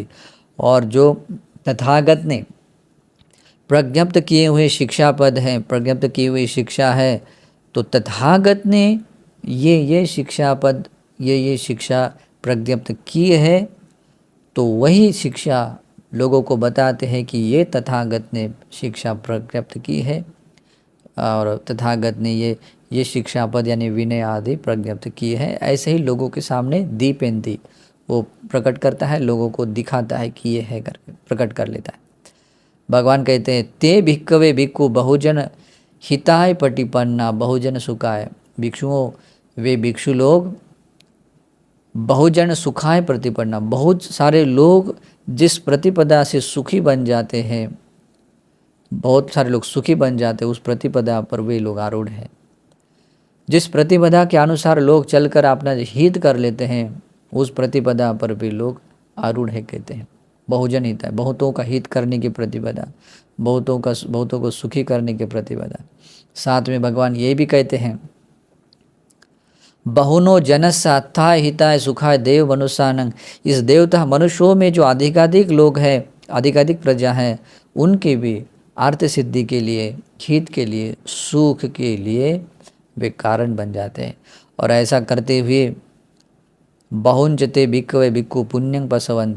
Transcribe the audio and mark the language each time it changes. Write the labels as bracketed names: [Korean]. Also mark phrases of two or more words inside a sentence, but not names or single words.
[Hindi] और जो तथागत ने प्रज्ञप्त किए हुए शिक्षा पद हैं, प्रज्ञप्त की हुई शिक्षा है, तो तथागत ने ये शिक्षा पद, ये शिक्षा प्रज्ञप्त की है, तो वही शिक्षा लोगों को बताते हैं कि ये तथागत ने शिक्षा प्रज्ञप्त की है, और तथागत ने ये शिक्षा पद यानी विनय आदि प्रज्ञप्त की है। ऐसे ही लोगों के सामने दीपेंती वो प्रकट करता है, लोगों को दिखाता है कि ये है करके प्रकट कर लेता है। भगवान कहते हैं [Pali] ते भिक्खवे भिक्खु बहुजन हिताय पटिपन्ना बहुजन सुखाय। [Hindi] भिक्षुओं, वे भिक्षु लोग [Pali] बहुजन सुखाय प्रतिपन्ना, [Hindi] बहुत सारे लोग जिस प्रतिपदा से सुखी बन जाते हैं, बहुत सारे लोग सुखी बन जाते हैं, उस प्रतिपदा पर वे लोग आरूढ़ हैं। जिस प्रतिपदा के अनुसार लोग चलकर अपना हित कर लेते हैं, उस प्रतिपदा पर भी लोग आरूढ़ है कहते हैं। बहुजन हित है, बहुतों का हित करने की प्रतिपदा, बहुतों को सुखी करने की प्रतिपदा। साथ में भगवान ये भी कहते हैं [Pali] बहुनो जनस्य अथाय हिताय सुखाय देव मनुष्यानंग। [Hindi] इस देवता मनुष्यों में जो अधिकाधिक लोग हैं, अधिकाधिक प्रजा हैं, उनके भी अर्थ सिद्धि के लिए, हित के लिए, सुख के लिए वे कारण बन जाते हैं। और ऐसा करते हुए [Pali] बहुंजते भिक्खवे भिक्खु पुण्यं पसवन्ते।